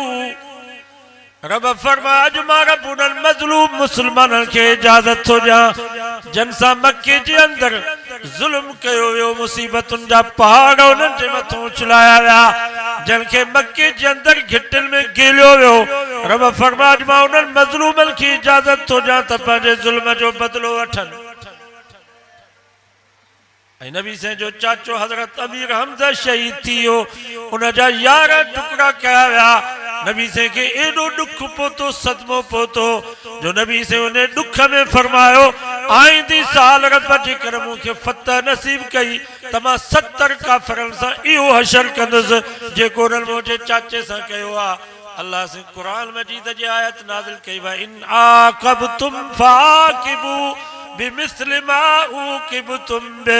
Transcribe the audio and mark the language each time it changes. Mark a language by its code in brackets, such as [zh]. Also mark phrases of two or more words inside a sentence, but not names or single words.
[sd] रब फरमा अज मां रब्बुल मज़लूम मुसलमानन खे इजाज़त थो ॾियां जन सां मक्के जे अंदर ज़ुल्म कयो वियो, मुसीबतुनि जा पहाड़ उन्हनि जे मथां उछलाया विया, जन खे मक्के जे अंदर घिटनि में गेलियो वियो। रब फरमा अज मां उन्हनि मज़लूमनि खे इजाज़त थो ॾियां त पंहिंजे ज़ुल्म जो बदिलो वठनि। ऐं नबी से जो चाचो हजरत अमीर हमजा शहीद थी वियो, उन जा 11 टुकड़ा कया विया। नबी से के एडो दुख पोतो, सदमो पोतो, जो नबी से उन्हें दुख में फरमायो आईंदी साल रब जेकर मूंखे फतह नसीब कई त मां 70 काफ़िरनि सां इहो हशर कंदुसि जेको उन्हनि मुंहिंजे चाचे सां कयो आहे। अल्लाह से कुरान मजीद जी आयत नाज़िल कई [ar] وإن عاقبتم فعاقبوا بمثل ما عوقبتم به.